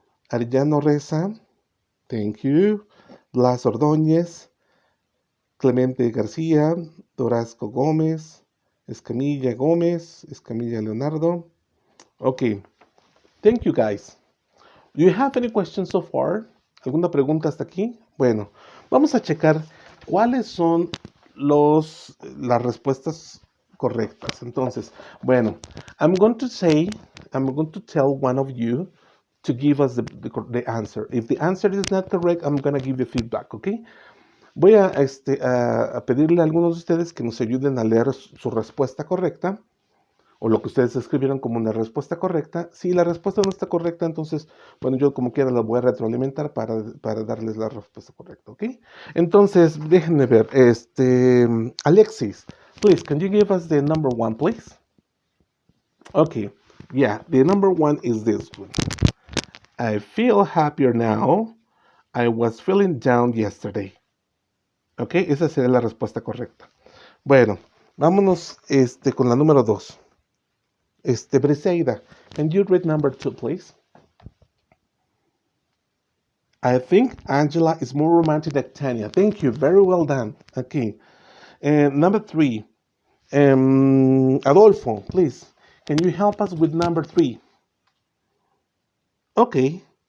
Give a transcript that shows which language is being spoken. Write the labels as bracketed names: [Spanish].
[English] Arellano Reza, thank you. Blas Ordóñez, Clemente García, Dorasco Gómez, Escamilla Gómez, Escamilla Leonardo. Okay, thank you guys. Do you have any questions so far? [Spanish] ¿Alguna pregunta hasta aquí? Bueno, vamos a checar cuáles son las respuestas correctas. Entonces, bueno, [English] I'm going to tell one of you to give us the answer. If the answer is not correct, I'm going to give you feedback, okay? [Spanish] Voy a pedirle a algunos de ustedes que nos ayuden a leer su respuesta correcta, o lo que ustedes escribieron como una respuesta correcta. Si la respuesta no está correcta, entonces, bueno, yo como quiera la voy a retroalimentar para darles la respuesta correcta, ¿ok? Entonces, déjenme ver. [English] Alexis, please, can you give us the number one, please? Okay, yeah, the number one is this one. I feel happier now. I was feeling down yesterday. [Spanish] Ok, esa sería la respuesta correcta. Bueno, vámonos con la número 2. [English] Briseida, can you read number 2, please? I think Angela is more romantic than Tanya. Thank you. Very well done. Okay. And number three, Adolfo, please, can you help us with number three? Okay.